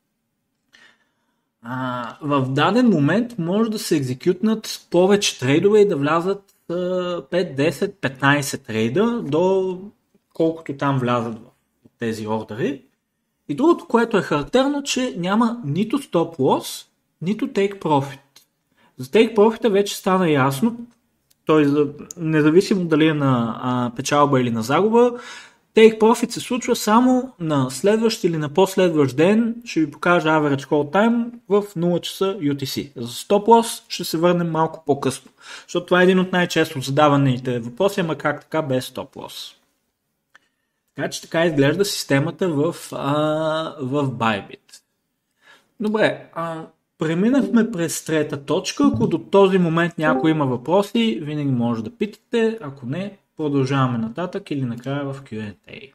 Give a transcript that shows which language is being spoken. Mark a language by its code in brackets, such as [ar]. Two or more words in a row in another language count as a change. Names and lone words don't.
[bg] В даден момент може да се екзекютнат повече трейдове и да влязат 5, 10, 15 трейда до колкото там влязат в тези ордери. И другото, което е характерно, че няма нито [en] stop loss, [bg] нито [en] take profit. [bg] За [en] take profit [bg] вече стана ясно, т.е. независимо дали е на печалба или на загуба, [en] take profit [bg] се случва само на следващ или на последващ ден. Ще ви покажа [en] average hold time [bg] в 0 часа UTC. За [en] stop loss [bg] ще се върнем малко по-късно, защото това е един от най-често задаваните въпроси, ама как така без [en] stop loss. [bg] Така че така изглежда системата в Bybit. Добре, преминахме през трета точка. Ако до този момент някой има въпроси, винаги може да питате. Ако не, продължаваме нататък или накрая в Q&A.